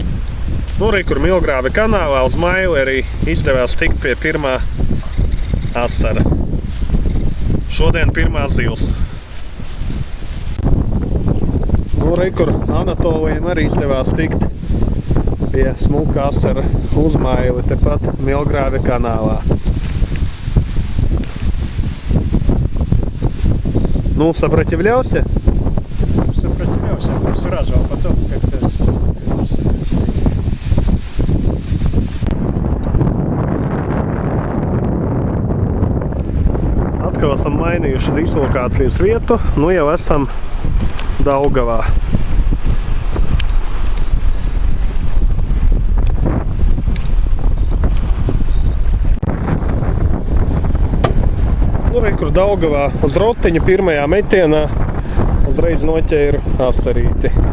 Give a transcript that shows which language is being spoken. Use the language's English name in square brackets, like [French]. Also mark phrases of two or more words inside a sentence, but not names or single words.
[Latvian] Nu, re, kur Milgrāvja kanālā uz Mailu arī izdevās tikt pie pirmā asara. Šodien pirmā zivs. Nu, re, kur Anatolijam arī izdevās tikt pie smuka asara uz Mailu, tepat Milgrāvja kanālā. [Russian] Ну, сопротивлялся? Сопротивлялся сразу, а потом как-то [Latvian] Atkal esam mainījuši dislokācijas vietu, nu jau esam Daugavā. Kur Daugavā uz rotiņa pirmajā metienā uzreiz noķēru asarīti.